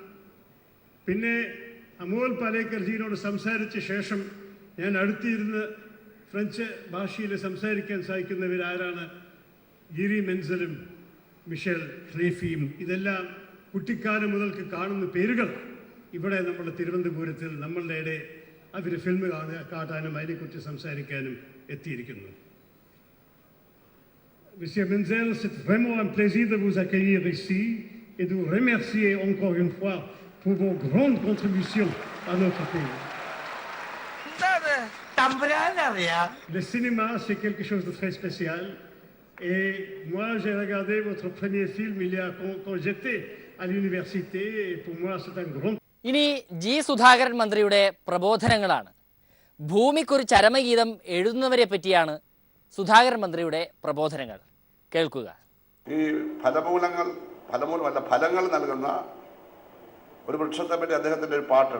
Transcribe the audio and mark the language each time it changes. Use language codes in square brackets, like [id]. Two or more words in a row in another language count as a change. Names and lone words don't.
[ml] പിന്നെ അമോൽ പാലേക്കർജിയോട് സംസാരിച്ച ശേഷം ഞാൻ അടുത്തിരുന്ന് ഫ്രഞ്ച് ഭാഷയിൽ സംസാരിക്കാൻ സാധിക്കുന്നവരാരാണ്? ഗിരി മെൻസലും മിഷേൽ ഖലീഫിയും. ഇതെല്ലാം കുട്ടിക്കാലം മുതൽക്ക് കാണുന്ന പേരുകൾ ഇവിടെ നമ്മുടെ തിരുവനന്തപുരത്തിൽ നമ്മളുടെ ഇടെ അവർ ഫിലിം കാട്ടാനും അതിനെക്കുറിച്ച് സംസാരിക്കാനും എത്തിയിരിക്കുന്നു. [fr] Monsieur Menzel, c'est vraiment un plaisir de vous accueillir ici et de vous remercier encore une fois pour vos grandes contributions à notre pays. Le cinéma, c'est quelque chose de très spécial Et moi, j'ai regardé votre premier film quand j'étais à l'université. Et pour moi, c'est un grand... [ml] ഇനി ജി സുധാകരൻ മന്ത്രിയുടെ പ്രബോധനങ്ങളാണ്. ഭൂമിക്കൊരു ചരമഗീതം എഴുതുന്നവരെ പറ്റിയാണ് സുധാകരൻ മന്ത്രിയുടെ പ്രബോധനങ്ങൾ. കേൾക്കുക. ഈ ഫലങ്ങൾ നൽകുന്ന ഒരു വൃക്ഷത്തെ പറ്റി അദ്ദേഹത്തിൻ്റെ ഒരു പാട്ടുണ്ട്.